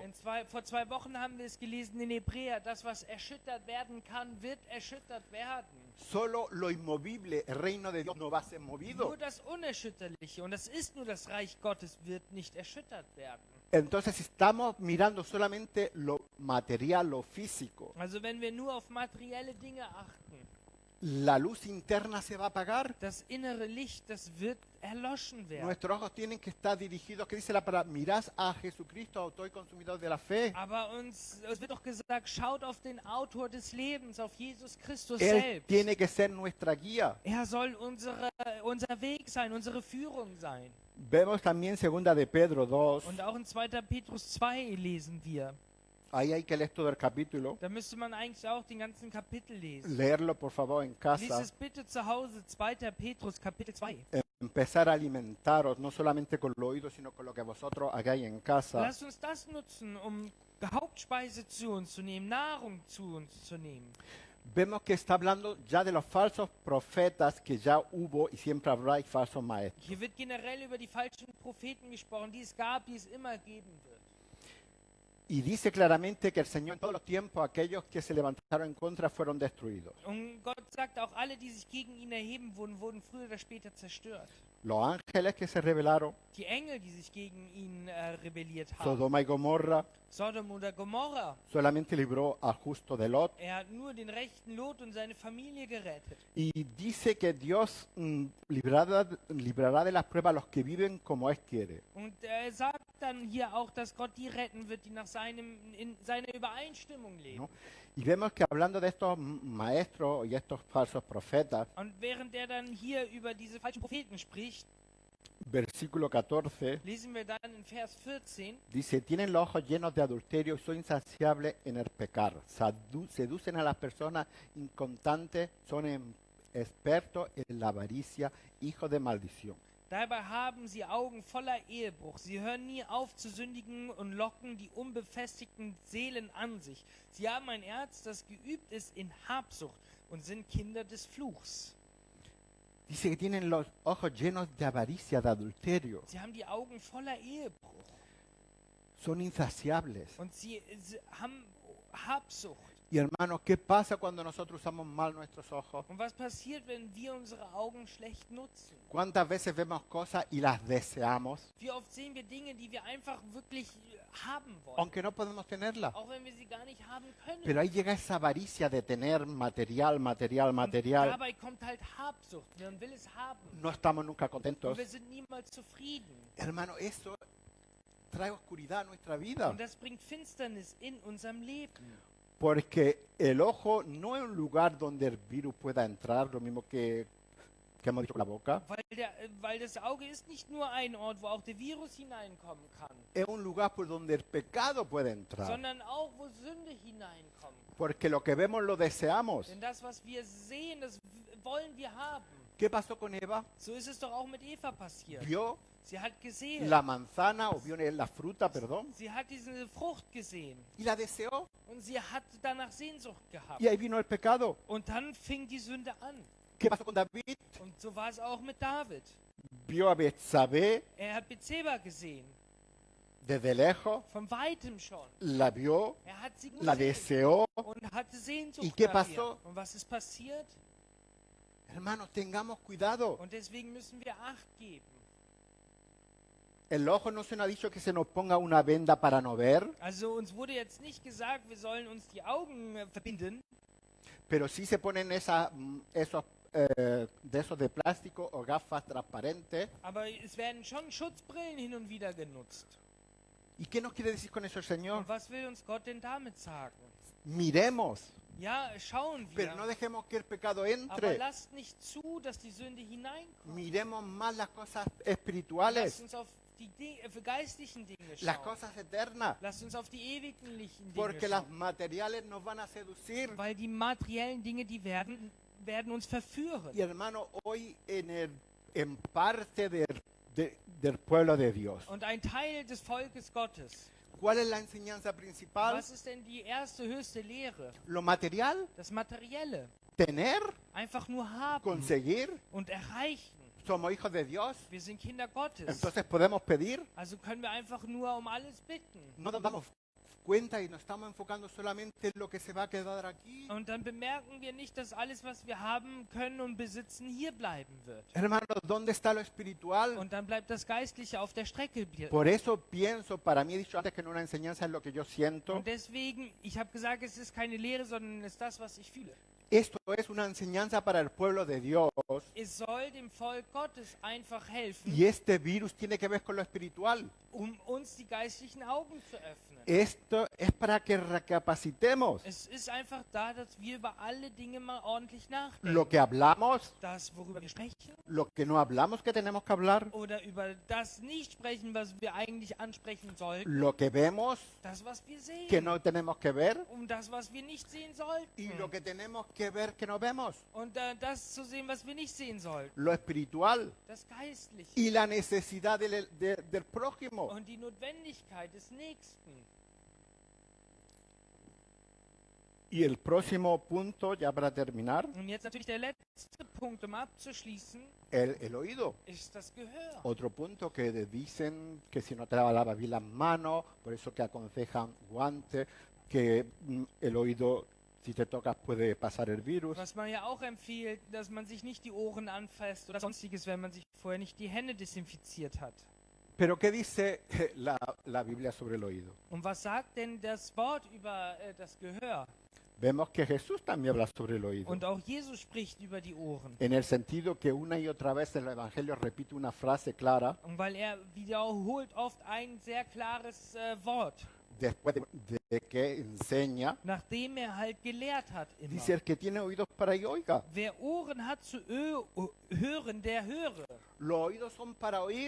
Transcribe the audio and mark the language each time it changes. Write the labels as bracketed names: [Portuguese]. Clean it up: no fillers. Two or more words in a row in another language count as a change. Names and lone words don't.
[German] Vor 2 Wochen haben wir es gelesen in Hebräer, das, was erschüttert werden kann, wird erschüttert werden. [Spanish] Solo lo inmovible, el reino de Dios, no va a ser movido. [German] Nur das Unerschütterliche, und das ist nur das Reich Gottes, wird nicht erschüttert werden. [Spanish] Entonces, si estamos mirando solamente lo material, lo físico, [German] Also wenn wir nur auf materielle Dinge achten, [Spanish] la luz interna se va a apagar. [German] das innere Licht, das wird erloschen werden. [Spanish] Nuestros ojos tienen que estar dirigidos, que dice la palabra, mirad a Jesucristo, autor y consumidor de la fe. [German] Aber es wird doch gesagt, schaut auf den Autor des Lebens, auf Jesus Christus [Spanish] Él [German] selbst. [Spanish] tiene que ser nuestra guía. [German] Er soll unser Weg sein, unsere Führung sein. [Spanish] Vemos también segunda de Pedro 2, [German] Und auch in 2. Petrus 2 lesen wir. [Spanish] ahí hay que leer todo el capítulo. [German] Da müsste man eigentlich auch den ganzen Kapitel lesen. [Spanish] Leerlo por favor en [German] Lies [Spanish] casa. [German] es bitte zu Hause, 2. Petrus Kapitel 2. [Spanish] Empezar a alimentaros, no solamente con lo oído, sino con lo que vosotros hagáis en casa. [German] Lasst uns das nutzen, um Hauptspeise zu uns zu nehmen, Nahrung zu uns zu nehmen. [Spanish] Vemos que está hablando ya de los falsos profetas que ya hubo y siempre habrá y falsos maestros. [German] Hier wird generell über die falschen Propheten gesprochen, die es gab, die es immer geben wird. [Spanish] Y dice claramente que el Señor en todos los tiempos, aquellos que se levantaron en contra fueron destruidos. [German] Und Gott sagt, auch alle, die sich gegen ihn erheben, wurden früher oder später zerstört. [Spanish] los ángeles que se rebelaron, [German] die Engel, die sich gegen ihn rebelliert haben. [Spanish] Sodoma y Gomorra, [German] Sodom oder Gomorra. [Spanish] solamente libró al justo de Lot. [German] Er hat nur den rechten Lot und seine Familie gerettet. [Spanish] Y dice que Dios librará de las pruebas a los que viven como Él quiere. Und er sagt dann hier auch, dass Gott die retten wird, die in seiner Übereinstimmung leben. ¿No? Y vemos que hablando de estos maestros y estos falsos profetas, [German] Und während er dann hier über diese falschen Propheten spricht, [Spanish] versículo 14, [German] lesen wir dann in Vers 14, [Spanish] dice, tienen los ojos llenos de adulterio y son insaciables en el pecar. Seducen a las personas inconstantes, son expertos en la avaricia, hijos de maldición. [German] dabei haben sie Augen voller Ehebruch. Sie hören nie auf zu sündigen und locken die unbefestigten Seelen an sich. Sie haben ein Herz, das geübt ist in Habsucht und sind Kinder des Fluchs. [Spanish] Dice que tienen los ojos llenos de avaricia, de adulterio. [German] Sie haben die Augen voller Ehebruch [Spanish] Son insaciables. [German] und sie haben Habsucht. [Spanish] Y hermanos, ¿qué pasa cuando nosotros usamos mal nuestros ojos? [German] Und was passiert, wenn wir unsere Augen schlecht nutzen? [Spanish] ¿Cuántas veces vemos cosas y las deseamos, [German] Wie oft sehen wir Dinge, die wir einfach wirklich haben wollen, [Spanish] aunque no podemos tenerlas? [German] auch wenn wir sie gar nicht haben können. [Spanish] Pero ahí llega esa avaricia de tener material, [German] Und [Spanish] material. [German] dabei kommt halt Habsucht. Man will es haben. [Spanish] No estamos nunca [German] Und [Spanish] contentos. [German] wir sind niemals zufrieden. [Spanish] Hermano, eso trae oscuridad a nuestra vida. [German] Und das bringt Finsternis in unserem Leben. [Spanish] Porque el ojo no es un lugar donde el virus pueda entrar, lo mismo que hemos dicho con la boca. [German] Weil das Auge ist nicht nur ein Ort, wo auch der Virus hineinkommen kann, [Spanish] Es un lugar por donde el pecado puede entrar. [German] sondern auch, wo Sünde hineinkommen kann. [Spanish] Porque lo que vemos lo deseamos. [German] Denn das, was wir sehen, das wollen wir haben. [Spanish] ¿Qué pasó con Eva? [German] So ist es doch auch mit Eva passiert. [Spanish] Vio [German] Sie hat gesehen, [Spanish] la manzana o vio la fruta, perdón, [German] sie hat diese Frucht gesehen [Spanish] y la deseó. [German] und sie hat danach Sehnsucht gehabt. [Spanish] Y ahí vino el pecado. [German] Und dann fing die Sünde an. [Spanish] ¿Qué pasó con David? [German] Und so war es auch mit David. [Spanish] Vio a Betsabé [German] Er hat Bethseba gesehen, [Spanish] desde lejos, [German] von weitem schon. [Spanish] la vio, [German] Er hat sie [Spanish] la [German] gesehen [Spanish] deseó. [German] und hatte Sehnsucht [Spanish] ¿Y qué [German] nach [Spanish] pasó? [German] ihr. Und was ist passiert? [Spanish] Hermanos, tengamos cuidado. [German] Und deswegen müssen wir Acht geben. [Spanish] El ojo no se nos ha dicho que se nos ponga una venda para no ver, [German] Also uns wurde jetzt nicht gesagt, wir sollen uns die Augen verbinden, [Spanish] pero sí se ponen esos de esos de plástico o gafas transparentes. [German] aber es werden schon Schutzbrillen hin und wieder genutzt. [Spanish] ¿Y qué nos quiere decir con eso el Señor? [German] Und was will uns Gott denn damit sagen? [Spanish] Miremos, [German] Ja, schauen [Spanish] pero no [German] wir, [Spanish] dejemos que el pecado [German] aber [Spanish] entre. [German] lasst nicht zu, dass die Sünde hineinkommt. [Spanish] Miremos más las cosas [German] Lasst [Spanish] espirituales, [German] uns auf die für geistlichen Dinge [Spanish] las [German] schauen. [Spanish] cosas eternas, [German] Lasst uns auf die ewiglichen Dinge [Spanish] porque las [German] schauen. [Spanish] materiales nos van a seducir. [German] Weil die materiellen Dinge, die werden uns verführen. [Spanish] Y hermano, hoy en parte del pueblo de Dios, [German] Und ein Teil des Volkes Gottes. [Spanish] ¿cuál es la enseñanza principal? [German] Was ist denn die erste, höchste Lehre? [Spanish] Lo material, [German] Das Materielle. [Spanish] tener, [German] Einfach nur haben [Spanish] conseguir. [German] und erreichen. [Spanish] Somos hijos de Dios, [German] Wir sind Kinder Gottes. [Spanish] entonces podemos pedir. [German] Also können wir einfach nur um alles bitten. [Spanish] No nos damos cuenta y nos estamos enfocando solamente en lo que se va a quedar aquí. [German] Und dann bemerken wir nicht, dass alles, was wir haben können und besitzen, hier bleiben wird. [Spanish] Hermanos, ¿dónde está lo espiritual? [German] Und dann bleibt das Geistliche auf der Strecke. [Spanish] Por eso pienso, para mí he dicho antes que no una enseñanza es lo que yo siento. [German] Und deswegen, ich habe gesagt, es ist keine Lehre, sondern es ist das, was ich fühle. [Spanish] Esto es una enseñanza para el pueblo de Dios. [German] Es soll dem Volk Gottes einfach helfen, [Spanish] Y este virus tiene que ver con lo espiritual. [German] um uns die geistlichen Augen zu öffnen. [Spanish] Esto es para que recapacitemos. [German] Es ist einfach da, dass wir über alle Dinge mal ordentlich nachdenken. [Spanish] Lo que hablamos, [German] Das, worüber wir sprechen, [Spanish] lo que no hablamos que tenemos que hablar, [German] oder über das nicht sprechen, was wir eigentlich ansprechen sollten. [Spanish] lo que vemos [German] Das, was wir sehen. [Spanish] que no tenemos que ver [German] Das, was wir nicht sehen sollten. [Spanish] y lo que tenemos que ver que no vemos. [German] Und das zu sehen, was wir nicht sehen sollten. [Spanish] Lo espiritual [German] Das Geistliche. [Spanish] y la necesidad del prójimo. [German] Und die Notwendigkeit des Nächsten. [Spanish] Y el próximo punto, ya para terminar, [German] Und jetzt natürlich der letzte Punkt, um abzuschließen, [Spanish] el oído. [German] ist das Gehör. [Spanish] Otro punto que dicen que si no te lavas bien las manos, por eso que aconsejan guantes, que el oído Si te tocas puede pasar el virus. [German] Was man ja auch empfiehlt, dass man sich nicht die Ohren anfasst oder sonstiges, wenn man sich vorher nicht die Hände desinfiziert hat. [Spanish] Pero ¿qué dice la Biblia sobre el oído? [German] Und was sagt denn das Wort über das Gehör? [Spanish] Vemos que Jesús también habla sobre el oído. [German] Und auch Jesus spricht über die Ohren. [Spanish] En el sentido que una y otra vez el Evangelio repite una frase clara [German] Und weil wiederholt oft ein sehr klares Wort, [Spanish] después de que enseña. [German] nachdem halt gelehrt hat immer. [Spanish] Dice, el que tiene oídos para oír, oiga. [German] Wer Ohren hat zu hören, der höre. [Spanish] Los oídos son para oír